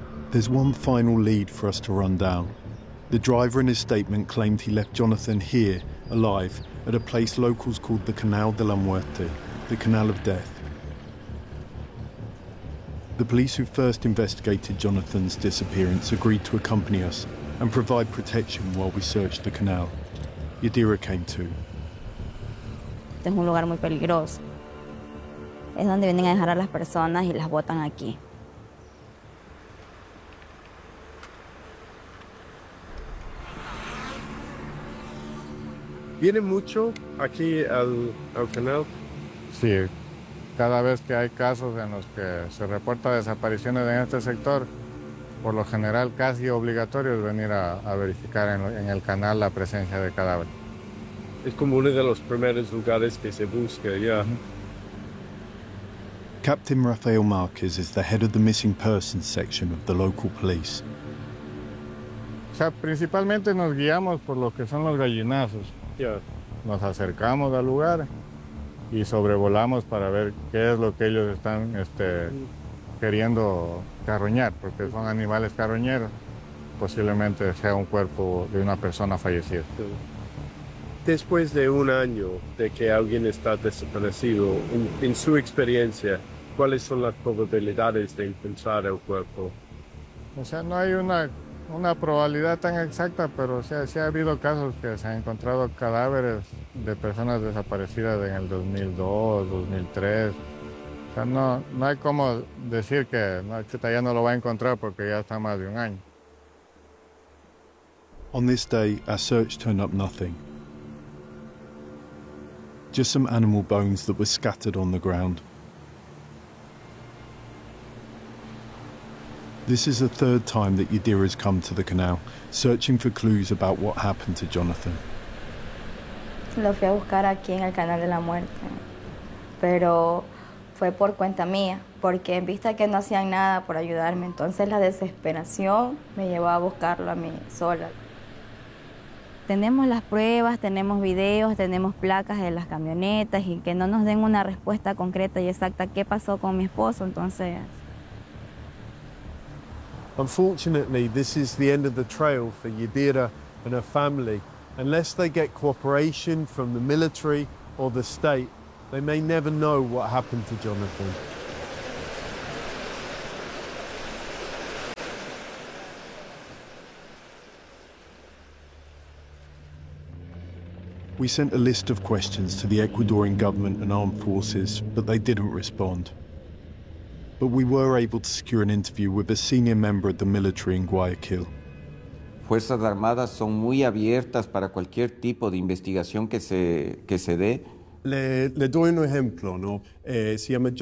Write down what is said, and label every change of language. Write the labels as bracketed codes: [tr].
[en] There's one final lead for us to run down. The driver in his statement claimed he left Jonathan here, alive, at a place locals called the Canal de la Muerte, the Canal of Death. The police who first investigated Jonathan's disappearance agreed to accompany us and provide protection while we searched the canal. Yadira came too. [es] Este es un lugar muy peligroso. Es donde vienen a dejar a las personas y las botan aquí. ¿Viene mucho aquí al canal? Sí. Cada vez que hay casos en los que se reporta desapariciones en este sector, por lo general casi obligatorio es venir a verificar en el canal la presencia de cadáver. Es como uno de los primeros lugares que se busca, ya. [en] Yeah. Captain Rafael Marquez is the head of the missing persons section of the local police. [es] O sea, principalmente nos guiamos por lo que son los gallinazos. Nos acercamos al lugar y sobrevolamos para ver qué es lo que ellos están queriendo carroñar, porque son animales carroñeros. Posiblemente sea un cuerpo de una persona fallecida. Después de un año de que alguien está desaparecido, en su experiencia, ¿cuáles son las probabilidades de encontrar el cuerpo? O sea, no hay una probabilidad tan exacta, pero sí ha habido casos que se han encontrado cadáveres de personas desaparecidas en el 2002, 2003. O sea, no hay como decir que chuta, ya no lo va a encontrar porque ya está más de un año. [en] On this day, our search turned up nothing. Just some animal bones that were scattered on the ground. This is the third time that Yadira's come to the canal, searching for clues about what happened to Jonathan. [es] Lo fui a buscar aquí en el canal de la muerte, pero fue por cuenta mía, porque en vista que no hacían nada por ayudarme, entonces la desesperación me llevó a buscarlo a mí sola. Tenemos las pruebas, tenemos videos, tenemos placas de las camionetas y que no nos den una respuesta concreta y exacta qué pasó con mi esposo, entonces. [en] Unfortunately, this is the end of the trail for Yadira and her family. Unless they get cooperation from the military or the state, they may never know what happened to Jonathan. We sent a list of questions to the Ecuadorian government and armed forces, but they didn't respond. But we were able to secure an interview with a senior member of the military in Guayaquil. [es] Fuerzas Armadas son muy abiertas para cualquier tipo de investigación que se dé. Le doy un ejemplo, ¿no? Se llama Jonathan.